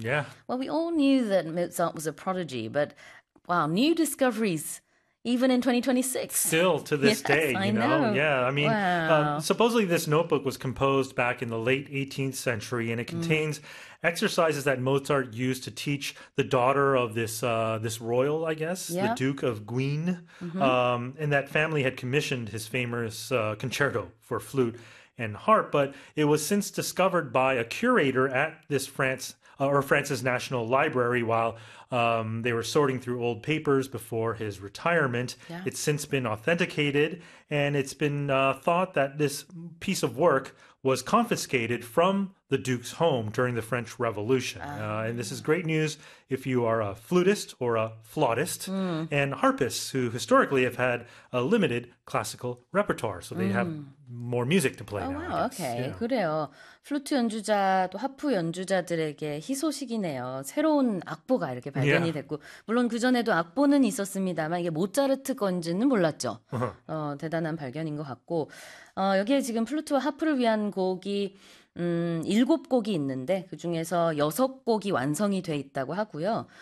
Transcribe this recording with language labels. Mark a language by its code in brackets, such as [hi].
[en] Yeah. Well, we all knew that Mozart was a prodigy, but wow, new discoveries even in 2026. Still to this day, I you know? Yeah, I mean, supposedly this notebook was composed back in the late 18th century, and it contains exercises that Mozart used to teach the daughter of this royal, I guess, the Duke of Guienne, and that family had commissioned his famous concerto for flute and harp, but it was since discovered by a curator at this France's National Library while they were sorting through old papers before his retirement. It's since been authenticated, and it's been thought that this piece of work was confiscated from the Duke's home during the French Revolution. And this is great news if you are a flutist or a flautist and harpists who historically have had a limited classical repertoire, so they have more music to play now, I guess. [ko] 그래요. 플루트 연주자 또 하프 연주자들에게 희소식이네요. 새로운 악보가 이렇게 발견이 됐고, 물론 그전에도 악보는 있었습니다만 이게 모차르트 건지는 몰랐죠. 대단한 발견인 것 같고, 여기에 지금 플루트와 하프를 위한 곡이 7곡이 있는데 그중에서 6곡이 완성이 돼 있다고 하고요.